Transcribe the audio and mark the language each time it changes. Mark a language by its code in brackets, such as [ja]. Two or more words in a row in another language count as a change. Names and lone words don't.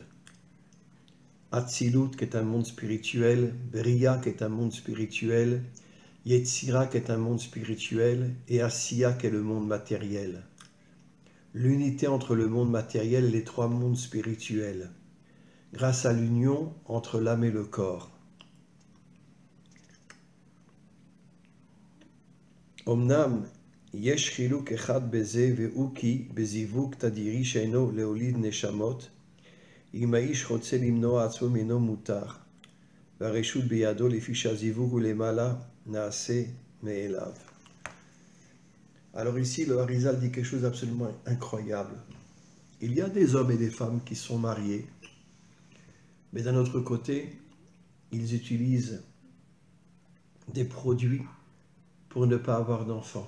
[fr] Atzilut, qui est un monde spirituel, Beriya, qui est un monde spirituel, Yetzira, qui est un monde spirituel, et Asiya, qui est le monde matériel. L'unité entre le monde matériel et les trois mondes spirituels. grâce à l'union entre l'âme et le corps. [he] אמנם יש חילוק אחד בזה והוא כי בזיווג תדירי שאינו להוליד נשמות אם האיש רוצה למנוע עצמו ממנו מותר, והרשות בידו לפי שהזיווג הוא למעלה נעשה מאליו. [fr] Alors ici, le Harizal dit quelque chose d'absolument incroyable. Il y a des hommes et des femmes qui sont mariés, mais d'un autre côté, ils utilisent des produits pour ne pas avoir d'enfants.